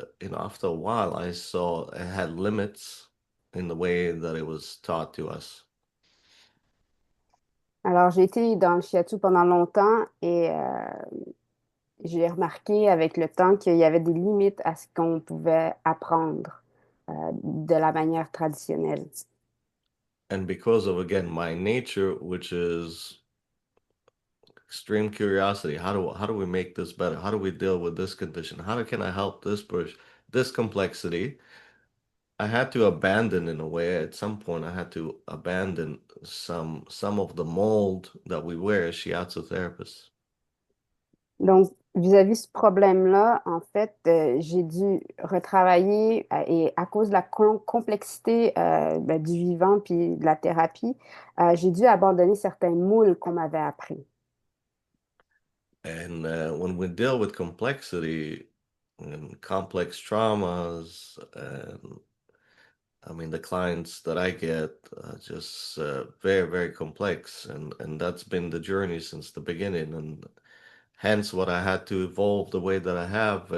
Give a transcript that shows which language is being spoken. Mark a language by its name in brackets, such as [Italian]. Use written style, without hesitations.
[English] After a while, I saw it had limits in the way that it was taught to us. [French] Alors, j'ai été dans le shiatsu pendant longtemps et j'ai remarqué avec le temps qu'il y avait des limites à ce qu'on pouvait apprendre de la manière traditionnelle. [English] And because of, again, my nature, which is extreme curiosity, how do we make this better? How do we deal with this condition? Can I help this person? This complexity, I had to abandon, in a way, at some point. I had to abandon some of the mold that we wear as shiatsu therapists. [French] Donc, vis-à-vis ce problème-là, en fait, j'ai dû retravailler et à cause de la complexité du vivant puis de la thérapie, j'ai dû abandonner certains moules qu'on m'avait appris. [English] And when we deal with complexity and complex traumas, and I mean, the clients that I get just very, very complex, and that's been the journey since the beginning, and hence what I had to evolve the way that I have.